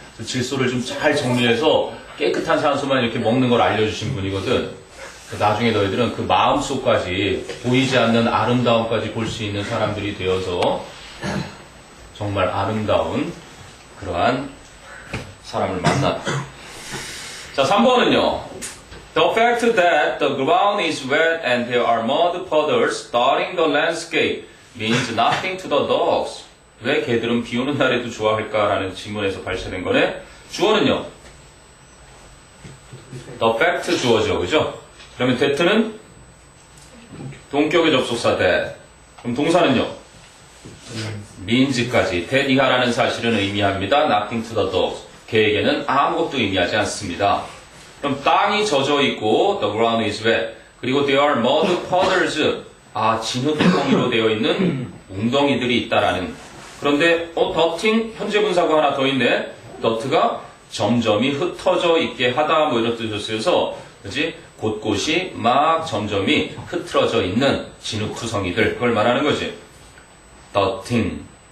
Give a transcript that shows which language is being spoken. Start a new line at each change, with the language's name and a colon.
Korean: 그 질소를 좀 잘 정리해서 깨끗한 산소만 이렇게 먹는 걸 알려주신 분이거든. 나중에 너희들은 그 마음속까지 보이지 않는 아름다움까지 볼 수 있는 사람들이 되어서 정말 아름다운 그러한 사람을 만났다. 자, 3번은요.
English: The fact that the ground is wet and there are mud puddles dotting the landscape means nothing to the dogs.
Korean: 왜 개들은 비 오는 날에도 좋아할까라는 질문에서 발췌된 거네. 주어는요.
English: The fact
Korean: 주어죠. 그죠? 그러면 that는 동격의 접속사 that. 그럼 동사는요. means까지 that 이하라는 사실은 의미합니다.
English: Nothing to the dogs.
Korean: 개에게는 아무것도 의미하지 않습니다. 그럼 땅이 젖어 있고
English: the ground is wet.
Korean: 그리고
English: there are mud puddles.
Korean: 진흙덩이로 되어 있는 웅덩이들이 있다라는. 그런데 dotting 현재 분사가 하나 더 있네. dot가 점점이 흩어져 있게 하다 뭐 이런 뜻이었어서 그지? 곳곳이 막 점점이 흐트러져 있는 진흙투성이들 그걸 말하는 거지. dotting.